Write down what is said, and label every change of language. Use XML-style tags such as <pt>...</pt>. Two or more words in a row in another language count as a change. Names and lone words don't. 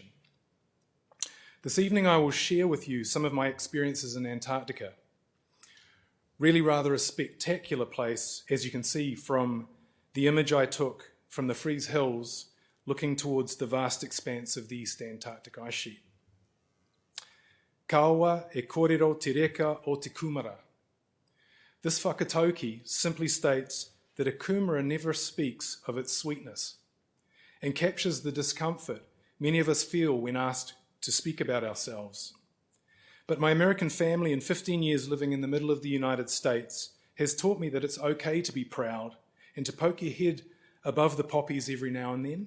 <en>This evening I will share with you some of my experiences in Antarctica. Really rather a spectacular place, as you can see from the image I took from the Freeze Hills looking towards the vast expanse of the East Antarctic Ice Sheet.</en> <mi>Kaua e kōrero te reka o te kumara.</mi> <en>This whakatauki simply states that a kumara never speaks of its sweetness and captures the discomfort many of us feel when asked to speak about ourselves. But my American family and 15 years living in the middle of the United States has taught me that it's okay to be proud and to poke your head above the poppies every now and then.</en>